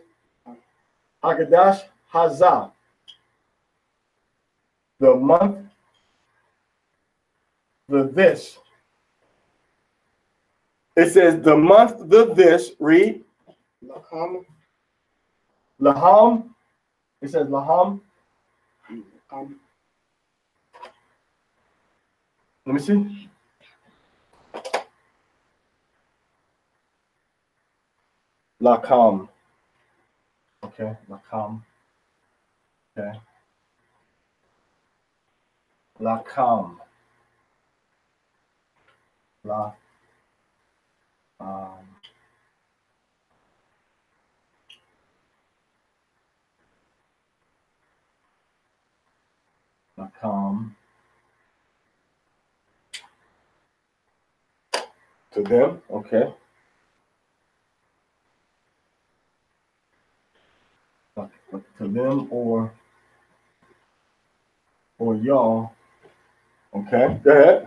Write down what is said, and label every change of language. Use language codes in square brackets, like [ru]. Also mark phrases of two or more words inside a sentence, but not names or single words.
[he] Hakadash, Hazah. [en] The month, the this. It says the month, the this, read. Laham. Laham. It says Laham. Let me see. Lakam. Okay, Lakam. Okay. Lakam. La. Lakam. To them, okay. To them or y'all. Okay, go ahead.